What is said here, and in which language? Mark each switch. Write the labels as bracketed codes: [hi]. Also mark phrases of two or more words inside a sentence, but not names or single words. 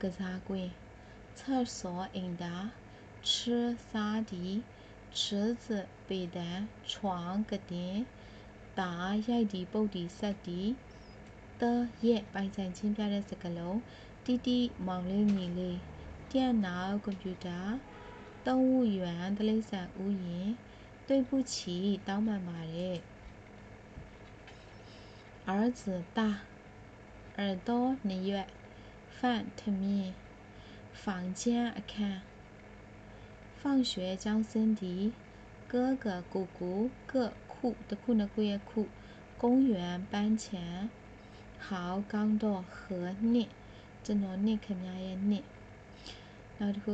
[my] စားကွင်း厕所အိမ်သာ吃စားသည်池子ပေတံ床ကတင်တာရိုက်သည်ပုတ်သည်ဆက်သည်的ရဲ့ပိုင်ဆိုင်ချင်းပြတဲ့စကားလုံးတီမောင်လေးညီလေး电脑ကွန်ပျူတာ动物园တိရစ္ဆာန်ဥယျာဉ်对不起တောင်းပန်ပါတယ် [zh] 儿子大耳朵 [my] 2 ရွက်饭ထမင်း房间အခန်း放学ကျောင်းဆင်းသည်哥哥ကိုကိုကခုတစ်ခု နှစ်ခုရဲ့ခု公园ပန်းခြံ好ကောင်းတော့和နှစ်ကျွန်တော်နှစ်ခင်ဗျားရဲ့နှစ်နောက်တစ်ခု